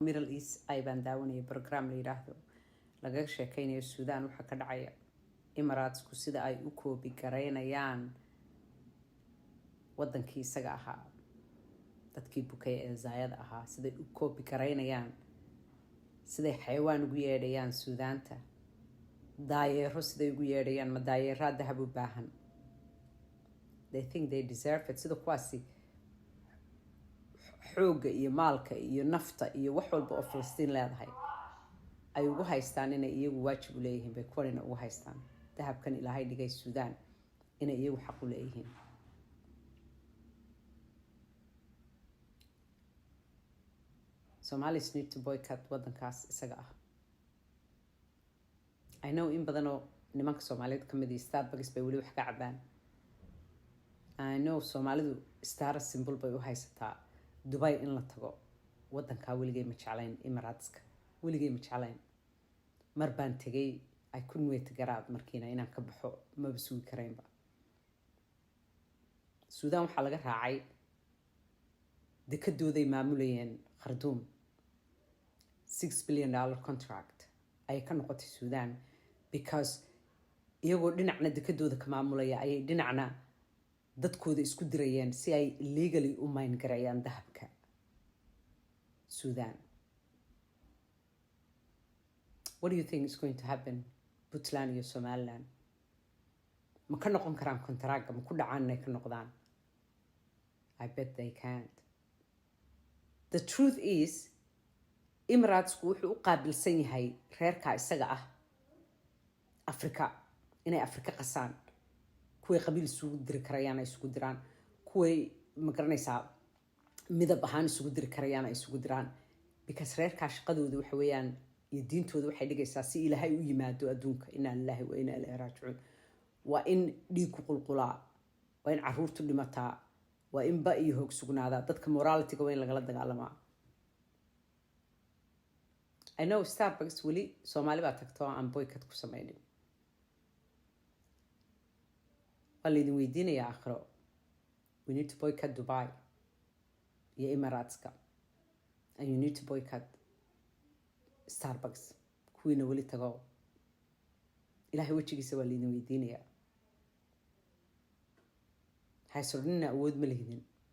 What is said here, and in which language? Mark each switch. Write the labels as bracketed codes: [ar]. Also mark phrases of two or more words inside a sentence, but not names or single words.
[so] Middle East ay baan daawanayay program la yiraahdo laga sheekaynayo Suudaan waxa ka dhacaya Emirates-ku sida ay u koobi gareynayaan wadankii isaga ahaa dadkii bukay ee zaayad ahaa siday u koobi gareynayaan siday xayawaan ugu yeedhayaan Suudaanta daayeero siday ugu yeedhayaan ma daayeeraa dahab u baahan [en] they think they deserve it [so] sida kuwaasi xooga iyo maalka iyo nafta iyo wax walba oo Falastiin leedahay ay ugu haystaan inay iyagu waajib u leeyihiin bay kuwanina ugu haystaan dahabkan ilaahay dhigay Suudaan inay iyagu xaq u leeyihiin [en] Somalis need to boycott [so] wadankaas isaga ah [en] I know [so] in badan oo nimanka Soomaaliyeed ka mid ah Starbucks bay wali wax ka cabaan [en] I know [so] Soomaalidu [en] star symbol [so] bay u haysataa Dubai in la tago wadanka weligay ma jeclayn Emirateska weligay ma jeclayn mar baan tagay [en] I couldn't wait to get out [so] markiina inaan ka baxo ma basugi karaynba Suudaan waxaa laga raacay dekadooday maamulayeen Khartoum [en] $6 billion contract [so] ay ka noqotay Suudaan because iyagoo dhinacna dekadooda ka maamulaya ayay dhinacna dadkooda isku dirayeen si ay legally u mine gareeyaan dahabka Suudaan [en] What do you think is going to happen [so] Puntland iyo Somaliland ma ka noqon karaan kontaraaga ma ku dhacaan inay ka noqdaan [en] I bet they can't The truth is [so] Emirates-ku wuxuu u qaabilsan yahay reerka isaga ah Afrika inay Afrika qasaan kuway qabiil isugu diri karayaan ay isugu diraan kuway ma garanaysaa midab ahaan isugu diri karayaan ay isugu diraan because reerka shaqadooda waxa weeyaan iyo diintooda waxay dhigaysaa si Ilaahay u yimaado adduunka [ar] إنا لله وإنا إليه راجعون [so] waa in dhiig ku qulqulaa waa in caruurtu dhimataa waa in ba iyo hoog sugnaadaa dadka morality-ga waa in lagala dagaalamaa [en] I know [so] Starbucks wali Soomaali baa tagto aan boycott ku samaynin waa laydin weydiinayaa aakhiro [en] we need to boycott Dubai [so] iyo Emirateska [en] and you need to boycott Starbucks [so] kuwiina wali tago ilaahay wejigiisa waa laydin weydiinayaa haysordhina awood ma lihidin